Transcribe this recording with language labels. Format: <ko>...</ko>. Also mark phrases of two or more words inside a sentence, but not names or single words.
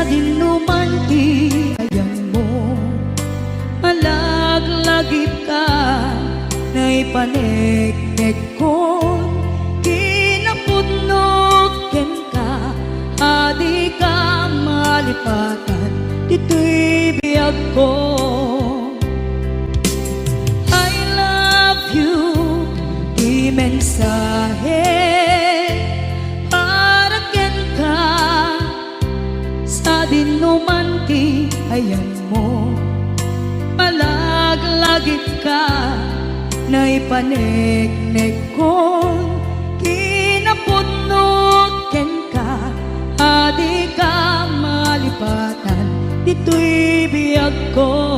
<ilo>dinuman ti ayang mo, malaglagip ka na ipaneknek kon kinapudnot ken ka, adi ka malipatan dito'y biyag ko.</ilo> <en>I love you</en> <ilo>mensahe para ken ka sa dinuman ti ayan mo, malaglagip ka na ipaneknek kon kinapudnot ken ka, adi ka malipatan dito'y biyag ko.</ilo>